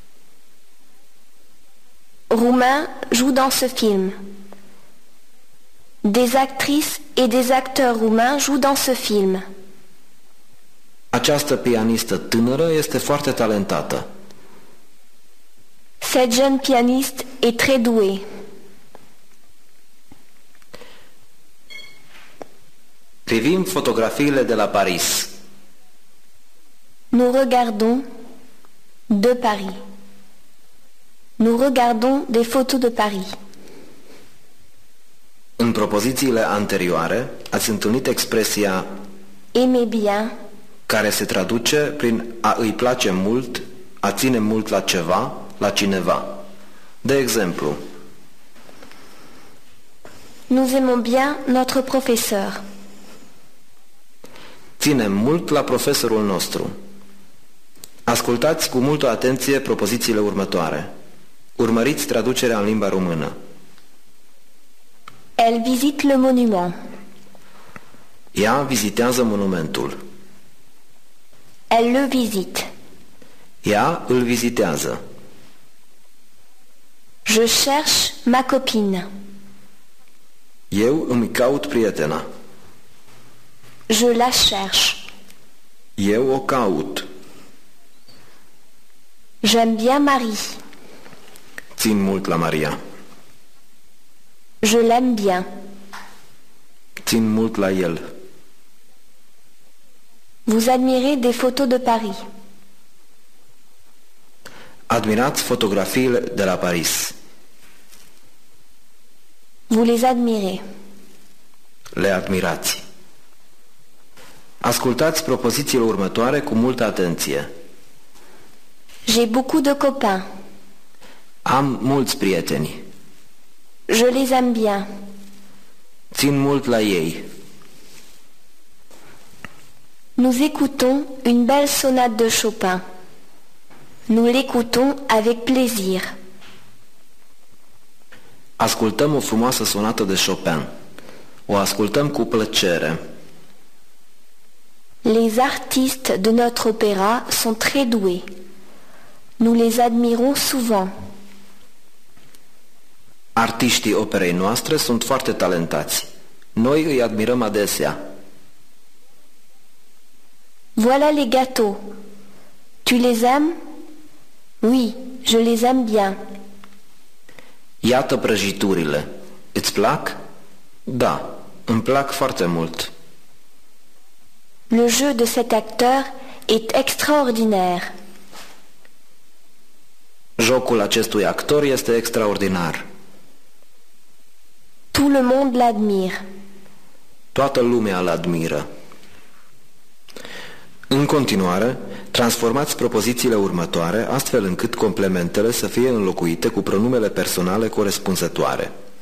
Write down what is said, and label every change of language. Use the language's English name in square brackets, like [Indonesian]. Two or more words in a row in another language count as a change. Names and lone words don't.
[French] Roumain joue dans ce film. Des actrices et des acteurs roumains jouent dans ce film. [Romanian] Această pianistă tânără este foarte talentată. [French] Cette jeune pianiste est très douée. [Romanian] Privim fotografiile de la Paris. [French] Nous regardons de Paris. Nous regardons des photos de Paris. [Romanian] În propozițiile anterioare ați întâlnit expresia [French] Aimer bien, [Romanian] care se traduce prin a îi place mult, a ține mult la ceva, la cineva. De exemplu, [French] nous aimons bien notre professeur. [Romanian] ținem mult la profesorul nostru. Ascultați cu multă atenție propozițiile următoare. Urmăriți traducerea în limba română. [French] Elle visite le monument. [Romanian] Ea vizitează monumentul. [French] Elle le visite. [Romanian] Ea îl vizitează. [French] Je cherche ma copine. [Romanian] Eu îmi caut prietena. [French] Je la cherche. [Romanian] Eu o caut. [French] J'aime bien Marie. [Romanian] Țin mult la Maria. [French] Je l'aime bien. [Romanian] Țin mult la el. [French] Vous admirez des photos de Paris. [Romanian] Admirați fotografiile de la Paris. [French] Vous les admirez. [Romanian] Le admirați. Ascultați propozițiile următoare cu multă atenție. [French] J'ai beaucoup de copains. [Romanian] Am mulți prieteni. [French] Je les aime bien. [Romanian] Țin mult la ei. [French] Nous écoutons une belle sonate de Chopin. Nous l'écoutons avec plaisir. [Romanian] Ascultăm o frumoasă sonată de Chopin. O ascultăm cu plăcere. [French] Les artistes de notre opéra sont très doués. Nous les admirons souvent. [Romanian] Artiștii operei noastre sunt foarte talentați. Noi îi admirăm adesea. [French] Voilà les gâteaux. Tu les aimes? Oui, je les aime bien. [Romanian] Iată prăjiturile. Îți plac? Da, îmi plac foarte mult. [French] Le jeu de cet acteur est extraordinaire. [Romanian] Jocul acestui actor este extraordinar. [French] Tout le monde l'admire. [Romanian] Toată lumea îl admiră. În continuare, transformați propozițiile următoare astfel încât complementele să fie înlocuite cu pronumele personale corespunzătoare.